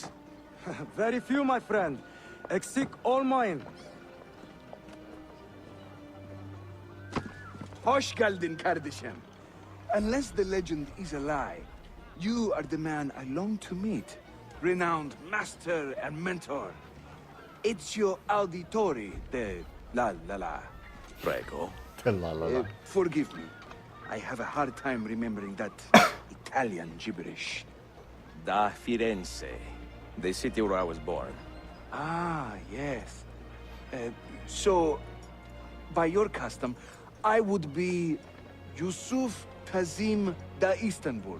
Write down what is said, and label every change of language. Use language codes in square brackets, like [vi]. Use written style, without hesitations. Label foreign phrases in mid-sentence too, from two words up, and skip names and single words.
[en] Very few, my friend. [tr] Eksik olmayın. Hoş geldin kardeşim. [en] Unless the legend is a lie, you are the man I long to meet. Renowned master and mentor. Ezio Auditori de la. Prego. La, la, la. Forgive me. I have a hard time remembering that Italian gibberish. Da Firenze, the city where I was born. Ah, yes. So, by your custom, I would be Yusuf Kazim da Istanbul.